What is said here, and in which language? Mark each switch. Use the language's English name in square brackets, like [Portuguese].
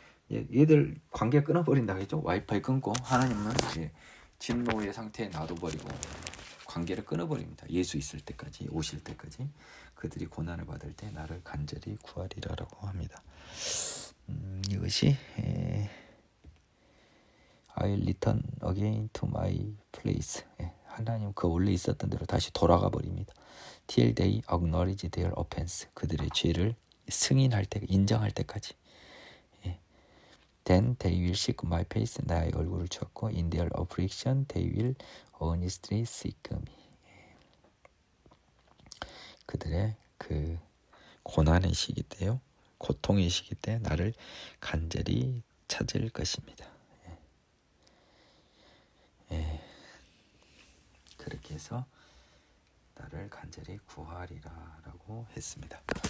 [Korean] 얘들 관계 끊어버린다 그랬죠. 와이파이 끊고 하나님은 진노의 상태에 놔둬버리고 관계를 끊어버립니다. 예수 있을 때까지 오실 때까지 그들이 고난을 받을 때 나를 간절히 구하리라라고 합니다. 이것이 [English] I'll return again to my place. [Korean] 하나님 그 원래 있었던 대로 다시 돌아가 버립니다. [English] Till they acknowledge their offense. [Korean] 그들의 죄를 승인할 때, 인정할 때까지. [English] Then they will seek my face. [Korean] 나의 얼굴을 찾고 [English] in their affliction they will earnestly seek me. [Korean] 그들의 그 고난의 시기 때요, 고통의 시기 때 나를 간절히 찾을 것입니다. 그렇게 해서 나를 간절히 구하리라라고 했습니다.